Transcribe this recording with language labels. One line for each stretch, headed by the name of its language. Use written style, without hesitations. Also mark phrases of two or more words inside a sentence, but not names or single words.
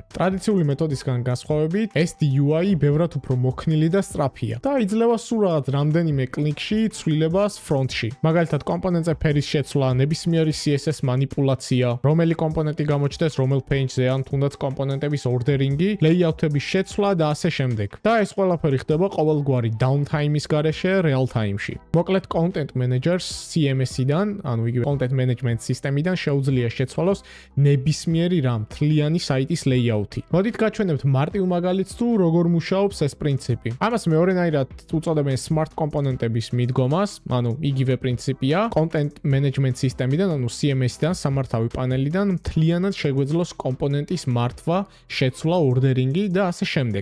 Georgian: ტრადიციული მეთოდისგან განსხვავებით, SDUI ბევრად უფრო მოქნილი და სწრაფია და იძლევა სულ რაღაც რამდენიმე კლიკში ცვლილებას ფრონტში. მაგალითად, კომპონენტზე ფერის შეცვლა, ნებისმიერი CSS манипуляცია, რომელი კომპონენტი გამოჩნდეს რომელ page-ზე, ან თუნდაც კომპონენტების ორდერინგი, layout-ების შეცვლა და ასე შემდეგ. და ეს ყველაფერი ხდება ყოველგვარი downtime-ის გარეშე
English: real time-
Georgian: ში. მოკლედ,
English: content managers
Georgian: CMS-იდან, ანუ იგივე
English: content management
Georgian: სისტემიდან შეუძლია შეცვალოს ნებისმიერი რამ მთლიანი საიტის layout-ი. მოდით გაჩვენებთ მარტივ მაგალითს თუ როგორ მუშაობს ეს პრინციპი. ამას მეორენაირად უწოდებენ smart კომპონენტების მიდგომას, ანუ იგივე პრინციპია,
English: content management
Georgian: სისტემიდან, ანუ CMS-დან, სამართავი პანელიდან მთლიანად შეგვეძლოს კომპონენტის მართვა, შეცვლა, ორდერინგი და ასე შემდეგ.